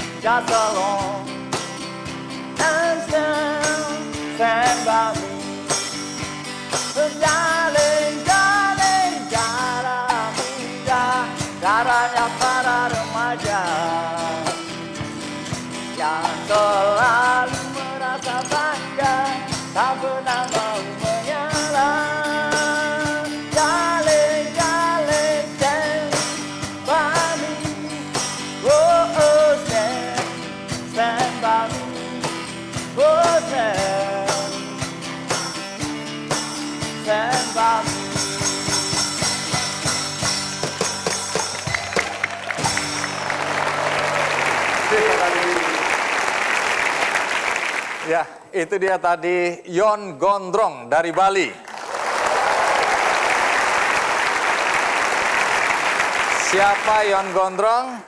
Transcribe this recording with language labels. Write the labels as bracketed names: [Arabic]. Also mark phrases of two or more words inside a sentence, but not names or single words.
[English] along and stand by me. So darling, darling, [Indonesian] darahnya para remaja yang selalu merasa bangga, tak pernah mau menyerah. [English] Darling, darling, stand by me. Oh, oh, stand by me. Oh, stand by me. [Indonesian] Ya, itu dia tadi Yon Gondrong dari Bali. Siapa Yon Gondrong?